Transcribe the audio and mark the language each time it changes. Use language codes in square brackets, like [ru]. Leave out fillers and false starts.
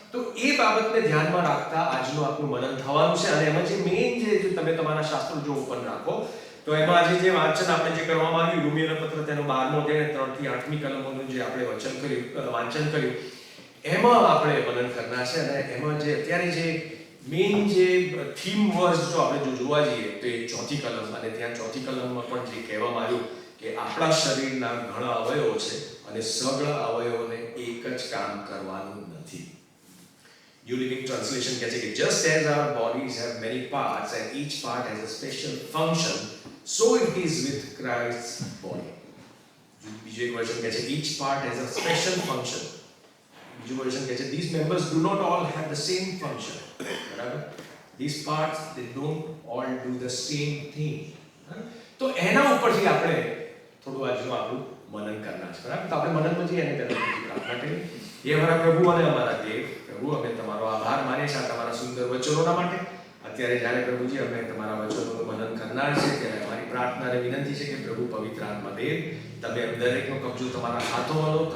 [gu] તો એ બાબતને ધ્યાનમાં રાખતા આજનું આપણું મનન થવાનું છે. અને એમાં જે મેઇન જે તમે તમારા શાસ્ત્રો જો ઓપન રાખો તો એમાં આજે જે વાંચન આપણે જે કરવામાં આવ્યું, રોમિયોના પત્ર તેનો 12મો અધ્યાય 3 થી 8મી કલમોનું જે આપણે વાંચન કર્યું, એમાં આપણે મનન કરના છે. અને એમાં જે અત્યારે જે મેઇન જે થીમ વર્સ જો આપણે જોવા જઈએ તો એ 4થી કલમ, અને ત્યાં 4થી કલમમાં પણ જે કહેવામાં આવ્યું કે આપણા શરીરના ઘણા અવયવો છે અને સગળા અવયવોને એક જ કામ કરવાનું નથી. [en] New Living Translation [gu] કહે છે કે [en] just as our bodies have many parts and each part has a special function, so it is with Christ's body. [gu] બીજો એક વર્ઝન કહે છે [en] each part has a special function. [gu] બીજો વર્ઝન કહે છે [en] these members do not all have the same function, [gu] બરાબર? [en] These parts, they don't all do the same thing. [gu] તો એના ઉપરથી આપણે થોડું આજનું આપણું મનન કરના છે, બરાબર? તો આપણે મનનમાં જઈએ અને પહેલાં પ્રાર્થના કરીએ. હે અમારા પ્રભુ અને અમારા દેવ, પ્રભુ અમે તમારો આભાર માનીએ છીએ તમારા સુંદર વચનોના માટે. અત્યારે જ્યારે પ્રભુજી અમે તમારા વચનોનું મનન કરનાર છે ત્યારે અમારી પ્રાર્થના અને વિનંતી છે કે પ્રભુ પવિત્ર આત્મા દેવ, તમે દરેકનો કબજો તમારા હાથોમાં લો.